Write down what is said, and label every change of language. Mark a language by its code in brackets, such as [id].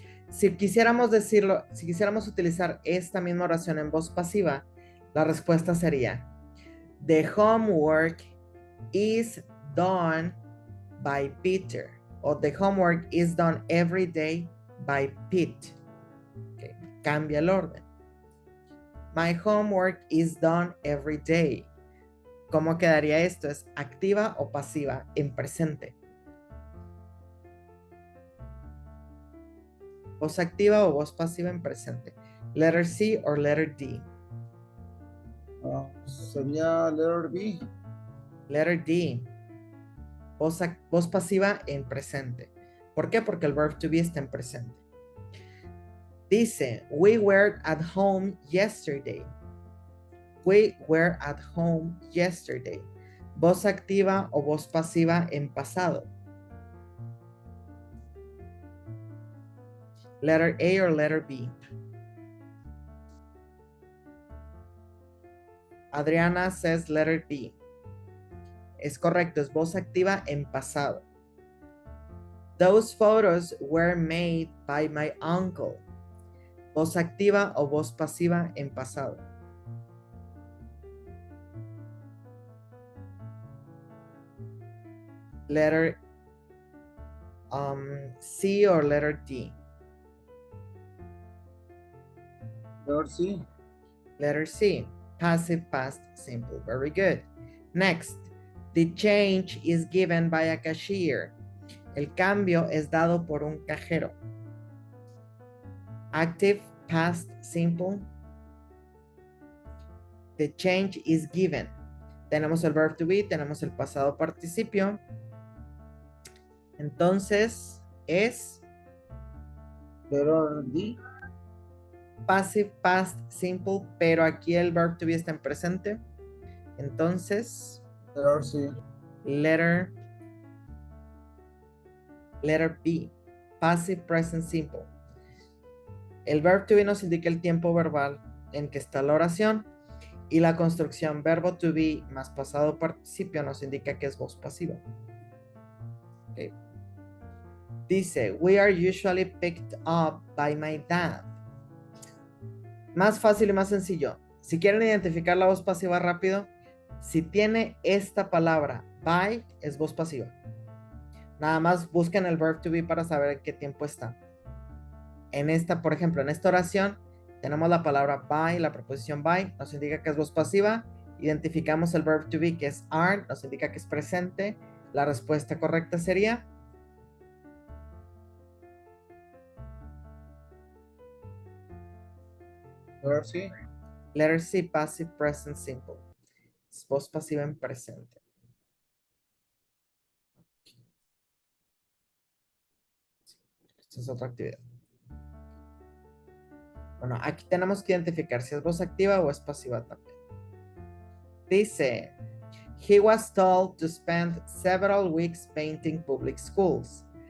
[es] Si quisiéramos decirlo, si quisiéramos utilizar esta misma oración en voz pasiva, la respuesta sería: [en] The homework is done by Peter. O the homework is done every day by Pete. Okay. [es] Cambia el orden. [en] My homework is done every day. [es] ¿Cómo quedaría esto? ¿Es activa o pasiva en presente? ¿Voz activa o voz pasiva en presente? [en] Letter C or letter D? Sería letter B. Letter D. [es] Voz pasiva en presente. ¿Por qué? Porque el verb to be está en presente. [en] Dice, we were at home yesterday. We were at home yesterday. [es] Voz activa o voz pasiva en pasado. [en] Letter A or letter B? [es] Adriana [en] says letter B. [es] Es correcto, es voz activa en pasado. [en] Those photos were made by my uncle. [es] Voz activa o voz pasiva en pasado. [en] Letter C or letter D? Letter C. Letter C, passive past simple. Very good. Next, the change is given by a cashier. [es] El cambio es dado por un cajero. [en] Active past simple. The change is given. [es] Tenemos el verb to be, tenemos el pasado participio. Entonces es [en] Letter D. passive past simple, [es] pero aquí el verb to be está en presente. Entonces, [en] Letter C. letter B, passive present simple. [es] El verb to be nos indica el tiempo verbal en que está la oración y la construcción verbo to be más pasado participio nos indica que es voz pasiva. Okay. [en] Dice, we are usually picked up by my dad. [es] Más fácil y más sencillo. Si quieren identificar la voz pasiva rápido, si tiene esta palabra by, es voz pasiva. Nada más busquen el verb to be para saber en qué tiempo está. En esta, por ejemplo, en esta oración, tenemos la palabra by, la preposición by, nos indica que es voz pasiva. Identificamos el verb to be, que es are, nos indica que es presente. La respuesta correcta sería [en] Letter C. letter C, passive present simple. [es] Es voz pasiva en presente. Esta es otra actividad. Bueno, aquí tenemos que identificar si es voz activa o es pasiva también. [en] Dice, he was told to spend several weeks painting public schools.